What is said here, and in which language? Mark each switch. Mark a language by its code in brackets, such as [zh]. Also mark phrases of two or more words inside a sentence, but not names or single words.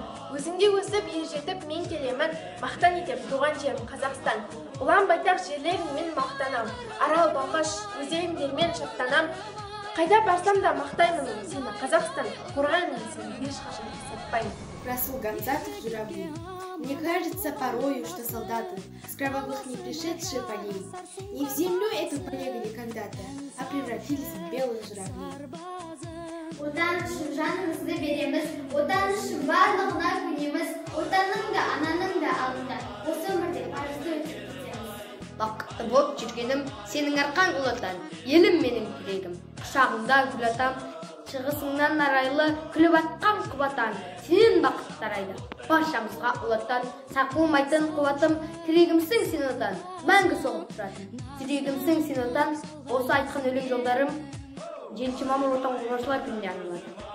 [kk] Өзіңде өсіп, ер жетіп мен келемін, мақтан етем туған жерім Қазақстан. Ұлан байтақ жерлеріңмен мақтанам, арал балқаш өзегімдермен шаттанам. Қайда барсам да мақтаймын сені Қазақстан, қорғаймын сені ешқашан сатпаймын. [ru] Расул Гамзатов, журавли. Мне кажется порою, что солдаты с кровавых не пришедшие полей не в землю эту поехали когда-то, а превратились в белых журавлей. [kk] Отан үшін жанымызды береміз, отан үшін барлығына көнеміз, отанның да, ананың да алдында осы өмірде парызды өтеп кетеміз. Бақытты болып жүргенім сенің арқаң ұлатан, елім менің тірегім, құшағыңда гүл атам, шығысыңнан арайлы күліп атқан құбатан, сенен бақыт тарайды, баршамызға ұлаттан, сақылмайтын қуатым, тірегімсің сен отан, мәңгі соғып тұратын, тірегімсің сен отан, осы айтқан өлең жолдарым 7 мамыр отан қорғаушылар күніне арналады.